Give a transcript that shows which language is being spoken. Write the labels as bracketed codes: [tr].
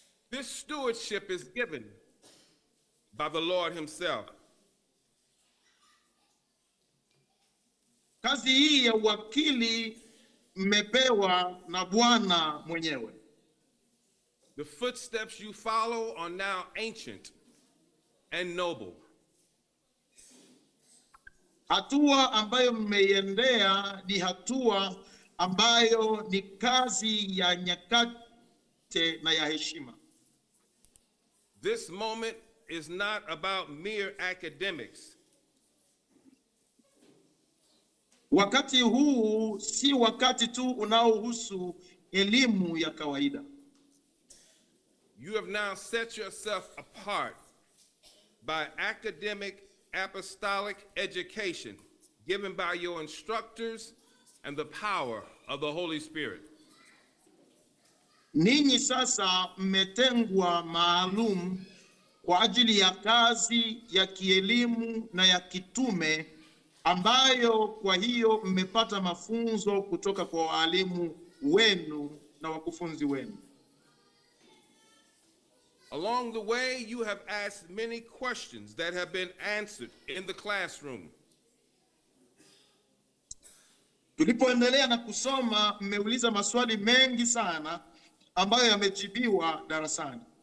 [en] This stewardship is given by the Lord himself. [sw] Kazi hii ya uwakili mmepewa na Bwana mwenyewe. [en] The footsteps you follow are now ancient and noble. [sw] Hatua ambayo mmeiendea ni hatua ambayo ni kazi ya nyakati na ya heshima. [en] This moment is not about mere academics. [sw] Wakati huu si wakati tu unaohusu elimu ya kawaida. [en] You have now set yourself apart by academic apostolic education given by your instructors and the power of the Holy Spirit. [sw] Ninyi sasa mmetengwa maalum kwa ajili ya kazi ya kielimu na ya kitume ambayo kwa hiyo mmepata mafunzo kutoka kwa walimu wenu na wakufunzi wenu. [en] Along the way, you have asked many questions that have been answered in the classroom. [sw] Tulipoendelea na kusoma, mmeuliza maswali mengi sana ambayo yamejibiwa darasani.